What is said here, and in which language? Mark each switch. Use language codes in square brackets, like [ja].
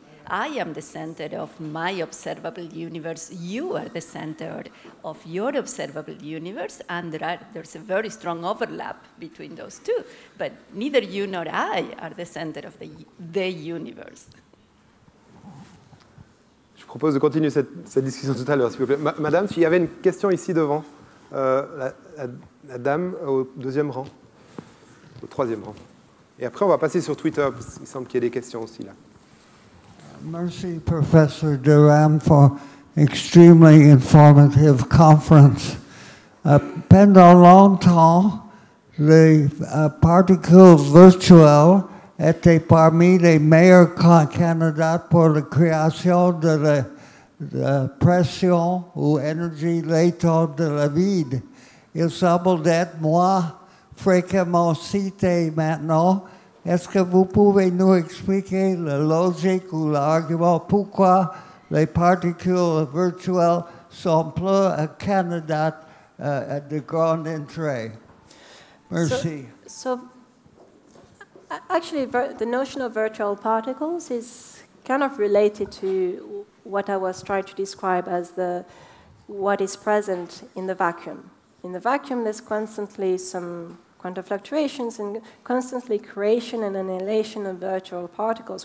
[en] I am the center of my observable universe. You are the center of your observable universe, and there's a very strong overlap between those two. But neither you nor I are the center of the universe. [fr] Je propose de continuer cette discussion tout à l'heure, s'il vous plaît. Madame, il y avait une question ici devant. La dame au deuxième rang, au troisième rang. Et après, on va passer sur Twitter, parce qu'il semble qu'il y ait des questions aussi là. [en] Merci, Professor Durham, for extremely informative conference. [fr] Pendant longtemps, les particules virtuelles étaient parmi les meilleurs candidats pour la création de la pression ou énergie latente de la vide. Il semble d'être moins fréquemment cité maintenant. Est-ce que vous pouvez nous expliquer la logique ou l'argument pourquoi les particules virtuelles sont plus candidates de grand intérêt? Merci. [en] So actually, the notion of virtual particles is kind of related to what I was trying to describe as what is present in the vacuum. In the vacuum, there's constantly some quantum fluctuations and constantly creation and annihilation of virtual particles.